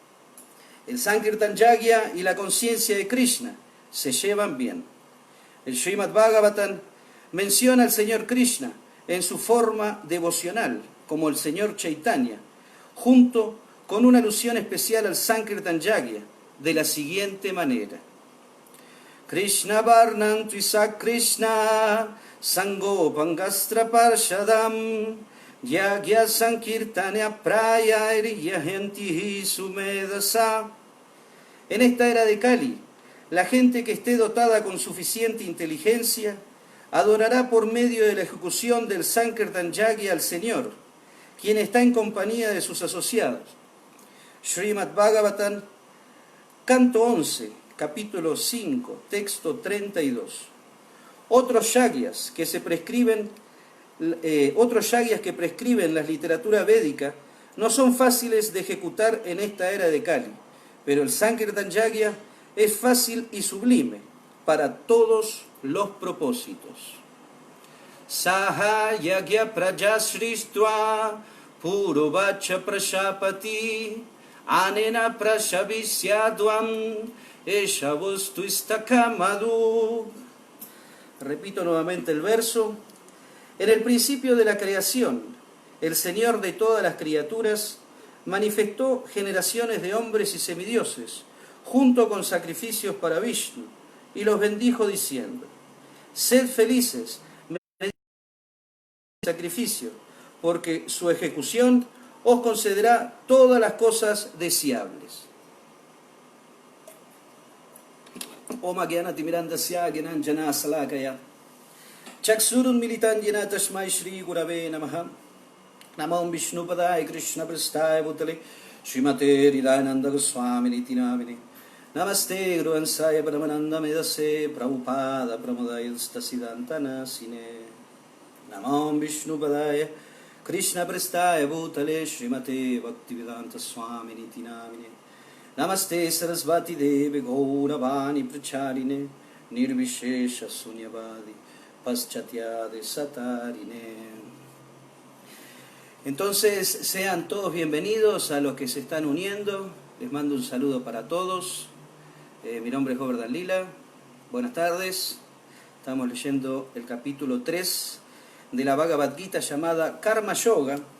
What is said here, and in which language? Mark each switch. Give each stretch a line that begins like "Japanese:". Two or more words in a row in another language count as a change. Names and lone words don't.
Spanish: El Sankirtan Yagya y la conciencia de Krishna se llevan bien. El Srimad Bhagavatam menciona al Señor Krishna en su forma devocional, como el Señor Chaitanya, junto con una alusión especial al Sankirtan Yagya, de la siguiente manera.
Sanskrit: Krishna Varnam Tvisa Krishna Sangopangastra Parshadam Yagya Sankirtanya Prayar Yahantihi Sumedasa.
Spanish: En esta era de Kali, la gente que esté dotada con suficiente inteligencia adorará por medio de la ejecución del Sankirtan Yagya al Señor, quien está en compañía de sus asociados. Srimad Bhagavatam, canto 11, capítulo 5, texto 32. Otros yagyas que prescriben la literatura védica no son fáciles de ejecutar en esta era de Kali, pero el Sankirtan Yagya es fácil y sublime para todos los propósitos.
Sanskrit: Saha Yagya Prajasristva Puruvacha Prashapati Anena Prashavisyadvam Eshavustu Istakamadu.
Spanish: Repito nuevamente el verso. En el principio de la creación, el Señor de todas las criaturas manifestó generaciones de hombres y semidioses, junto con sacrificios para Vishnu, y los bendijo diciendo: sed felices mediante el sacrificio, porque su ejecución os concederá todas las cosas deseables.
Sanskrit: Om Agyanati Mirandasya Gyananjana Salakaya Chaksurun Militan Yena Tashmai Shri Gurave Namaha Namo Vishnu Padaya Krishna Prasthaya Bhutale Srimate Hridayananda Goswami Niti Namine Namaste Gruvansaya Paramananda Medase Prabhupada Pramodaya Stasidantana Sine Namo Vishnu Padaya Krishna Prasthaya Bhutale Srimate Bhaktivedanta Swami Niti Namine Namaste Sarasvati Devi Gauravani Pracharine Nirvishesha Sunyavadi Paschatyade Satarine.
Spanish: Entonces, sean todos bienvenidos a los que se están uniendo. Les mando un saludo para todos. Mi nombre es Govardhan Lila. Buenas tardes. Estamos leyendo el capítulo 3 de la Bhagavad Gita llamada Karma Yoga.